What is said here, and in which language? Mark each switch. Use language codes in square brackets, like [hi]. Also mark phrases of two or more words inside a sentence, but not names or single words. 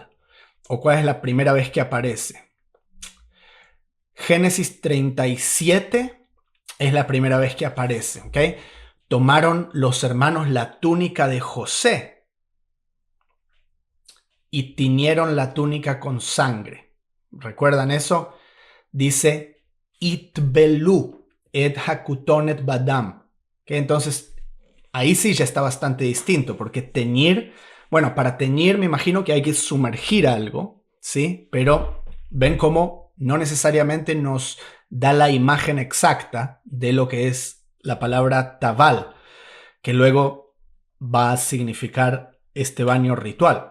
[es] ¿O cuál es la primera vez que aparece? Génesis 37 es la primera vez que aparece, ¿ok? Tomaron los hermanos la túnica de José y tiñeron la túnica con sangre. ¿Recuerdan eso? Dice, [he] יטבלו את הכתנת בדם. [es] ¿Okay? Entonces, ahí sí ya está bastante distinto, porque teñir... Bueno, para teñir me imagino que hay que sumergir algo, ¿sí? Pero ven cómo no necesariamente nos da la imagen exacta de lo que es la palabra taval, que luego va a significar este baño ritual.